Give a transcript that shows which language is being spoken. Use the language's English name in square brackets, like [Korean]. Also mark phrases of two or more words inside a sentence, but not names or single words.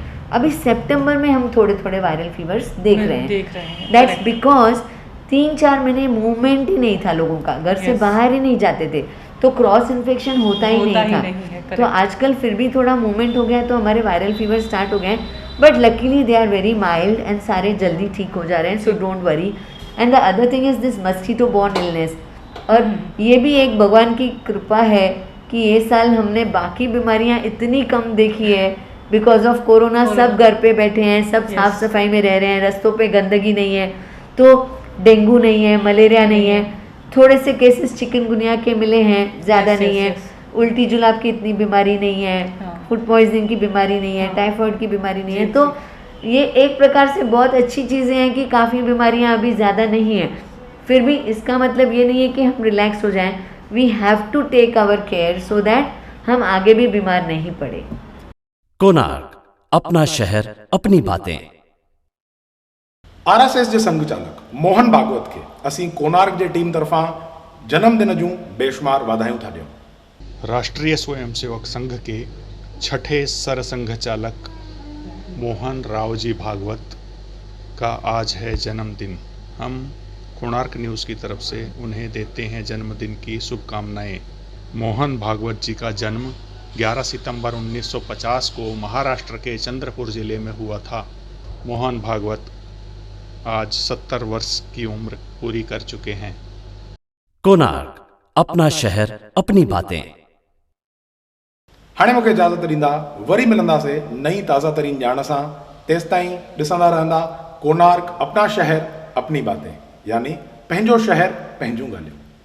[Hindi] अभी सितंबर में हम थोड़े थोड़े [English] viral fevers [Hindi] देख रहे हैं. [English] that's because [Hindi] 3-4 महीने मूवमेंट ही नहीं था लोगों का, घर से बाहर ही नहीं जाते थे, तो [English] cross infection [Hindi] होता ही नहीं था. तो आजकल फिर भी थोड़ा मूवमेंट हो गया तो हमारे [English] viral fever start [Hindi] हो गए. [English] But luckily they are very mild and [Hindi] सारे जल्दी ठीक हो जा रहे हैं, [English] So don't worry. and the other thing is this mosquito borne illness, [Hindi] और ये भी एक भगवान की कृपा है कि ये साल हमने बाकी बीमारियां इतनी कम देखी है [English] because of Corona. [Hindi] सब घर पे बैठे हैं, सब साफ सफाई में रह रहे हैं, रास्तों पे गंदगी नहीं है, तो डेंगू नहीं है, मलेरिया नहीं है, थोड़े से केसेस चिकनगुनिया के मिले हैं, ज़्यादा नहीं है, उल्टी जुलाब की इतनी बीमारी नहीं है, [English] food poisoning [Hindi] की बीमारी नहीं है, टाइफाइड की बीमारी नहीं है। तो ये एक प्रकार से बहुत अच्छी चीज़ें हैं कि काफ़ी बीमारियां अभी ज़्यादा नहीं हैं। फिर भी इसका मतलब ये नहीं है कि हम रिलैक्स हो जाएं। [English] We have to take our care so that [Hindi] हम आगे भी बीमार नहीं पड़े। कोणार्क, अपना शहर, अपनी बातें। [Sindhi] RSS जे संघ चालक मोहन भागवत के असीं कोणार्क जे टीम तरफां जन्मदिन जूं बेशुमार वाधायूं था ॾियूं। [Hindi] राष्ट्रीय स्वयंसेवक संघ के छठे सरसंघ चालक मोहन राव जी भागवत का आज है जन्मदिन। हम कोणार्क न्यूज़ की तरफ से उन्हें देते हैं जन्मदिन की शुभकामनाएं। मोहन भागवत जी का जन्म 11 सितंबर 1950 को महाराष्ट्र के चंद्रपुर जिले में हुआ था। मोहन भागवत आज 70 वर्ष की उम्र पूरी कर चुके हैं। कोणार्क, अपना शहर, अपनी बातें। [Sindhi] हाणे मूंखे इजाज़त ॾींदा, वरी मिलंदासीं नई ताज़ा तरीन ॼाण सां। तेसिताईं ॾिसंदा रहंदा कोणार्क, [Hindi] अपना शहर, अपनी बातें, [Sindhi] यानी पंहिंजो शहर, पंहिंजूं ॻाल्हियूं।